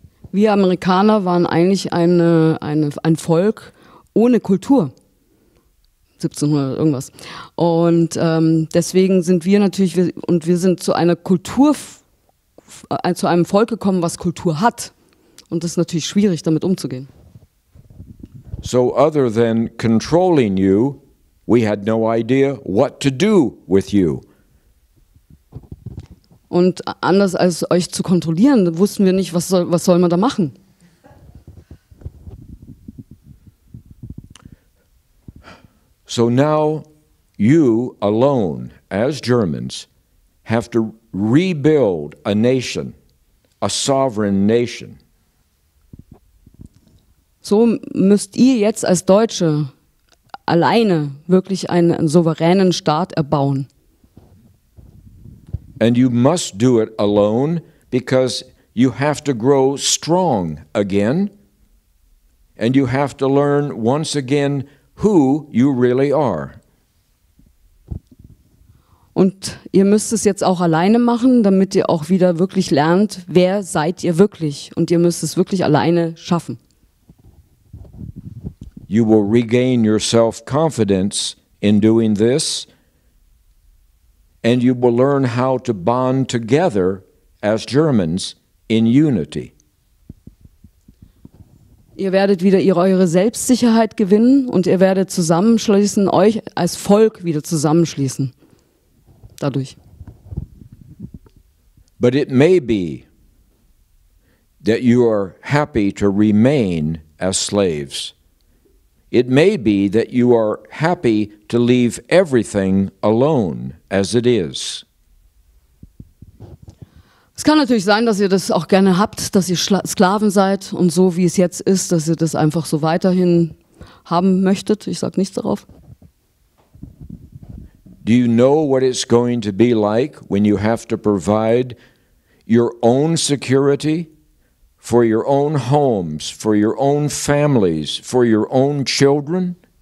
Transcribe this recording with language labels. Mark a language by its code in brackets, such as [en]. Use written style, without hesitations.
[de] Wir Amerikaner waren eigentlich ein Volk ohne Kultur. 1700 irgendwas. Und deswegen sind wir natürlich, wir sind zu einer Kultur, zu einem Volk gekommen, was Kultur hat. Und das ist natürlich schwierig, damit umzugehen. [en] So other than controlling you, we had no idea what to do with you. [de] Und anders als euch zu kontrollieren, wussten wir nicht, was soll man da machen. [en] So now you alone, as Germans, have to rebuild a nation, a sovereign nation. [de] So müsst ihr jetzt als Deutsche alleine wirklich einen souveränen Staat erbauen. [en] And you must do it alone because you have to grow strong again, and you have to learn once again who you really are. [de] Und ihr müsst es jetzt auch alleine machen, damit ihr auch wieder wirklich lernt, wer seid ihr wirklich. Und ihr müsst es wirklich alleine schaffen. [en] You will regain your self-confidence in doing this, and you will learn how to bond together as Germans in unity. [de] Ihr werdet wieder eure Selbstsicherheit gewinnen und ihr werdet zusammenschließen, euch als Volk wieder zusammenschließen. Dadurch. [en] But it may be that you are happy to remain as slaves. It may be that you are happy to leave everything alone as it is. [de] Es kann natürlich sein, dass ihr das auch gerne habt, dass ihr Sklaven seid und so wie es jetzt ist, dass ihr das einfach so weiterhin haben möchtet. Ich sage nichts darauf. [en] Do you know what it's going to be like when you have to provide your own security for your own homes, for your own families, for your own children?